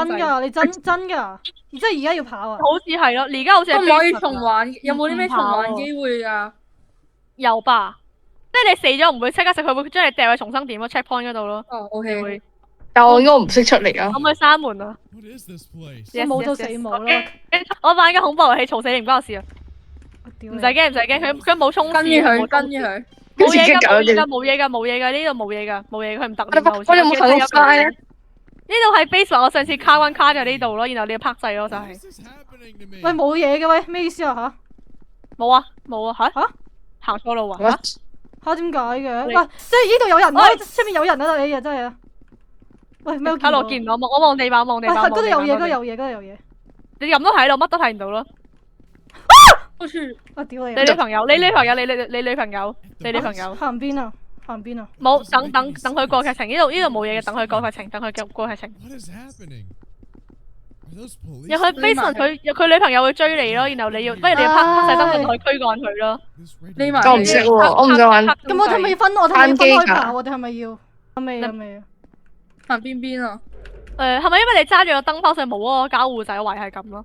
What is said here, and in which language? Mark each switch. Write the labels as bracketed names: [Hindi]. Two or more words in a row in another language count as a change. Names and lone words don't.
[Cantonese] 真㗎，你真㗎？即係而家要跑啊？好似係咯，而家好似係可唔可以 basement 重玩？有冇啲咩重玩機會㗎？有吧？即係你死咗唔會即刻食，佢會將你掉去重生點咯 checkpoint 嗰度咯。哦，OK。會但我應該唔識出嚟啊可唔！可以閂門啊？ [English] What is this place? [Cantonese] 我冇到死冇啦！我玩緊恐怖遊戲，嘈死你唔關我事啊！唔唔使驚，佢冇衝跟住佢，跟住佢。冇嘢㗎，跟住激狗冇嘢㗎，呢度冇嘢㗎，佢唔特我別好似。有冇睇到晒咧？呢度係 basement，我上次卡咗呢度咯，然後你要拍掣咯，就 What 係 [English] is this happening to me? [Cantonese] 喂，冇嘢嘅喂，咩意思啊吓？冇啊嚇嚇行錯路啊！ What？吓點解嘅？你喂，即係呢度有人喂啊！出面有人啊！你啊真係啊！喂，咩都卡路見唔到我望地板，喂，嗰度有嘢，嗰度有嘢，嗰度有嘢。你咁都睇到，乜都睇唔到咯。好似我屌你！你女朋友，你女朋友行邊啊？行邊啊？冇等佢過劇情，呢度冇嘢嘅，等佢過劇情，過劇情。 [English] What is happening? Are those police? [Cantonese] 入去 basement，佢女朋友會追你咯，然後你要，不如你要拍晒燈去驅趕佢咯。 [English] This red [Cantonese] 匿埋我唔識喎，我唔想玩。咁咁我哋係咪要分？我哋係咪要分開跑？我哋係咪要？未啊未啊！行邊邊啊？係咪因為你揸住個燈泡上冇嗰個交互仔，我懷係咁咯？